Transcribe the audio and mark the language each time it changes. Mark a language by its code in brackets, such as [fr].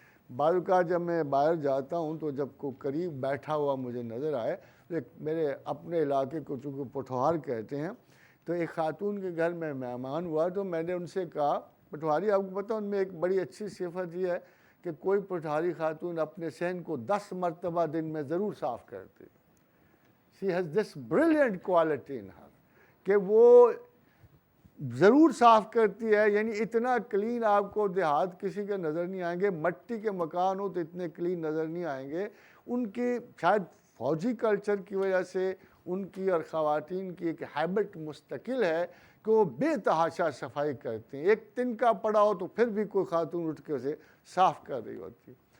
[ur] بعض اوقات جب میں باہر جاتا ہوں تو جب کوئی قریب بیٹھا ہوا مجھے نظر آئے, میرے اپنے علاقے کو چونکہ پٹھوار کہتے ہیں, تو ایک خاتون کے گھر میں مہمان ہوا تو میں نے ان سے کہا, پٹھواری آپ کو پتہ ان میں ایک بڑی اچھی صفت یہ ہے کہ کوئی پٹھواری خاتون اپنے صحن کو 10 مرتبہ دن میں ضرور صاف کرتی. [en] She has this brilliant quality in her [ur] کہ وہ ضرور صاف کرتی ہے. یعنی اتنا کلین آپ کو دیہات کسی کے نظر نہیں آئیں گے, مٹی کے مکان ہو تو اتنے کلین نظر نہیں آئیں گے. ان کے شاید فوجی کلچر کی وجہ سے ان کی اور خواتین کی ایک ہیبٹ مستقل ہے کہ وہ بے تحاشا صفائی کرتے ہیں. ایک تنکا پڑا ہو تو پھر بھی کوئی خاتون اٹھ کے اسے صاف کر رہی ہوتی.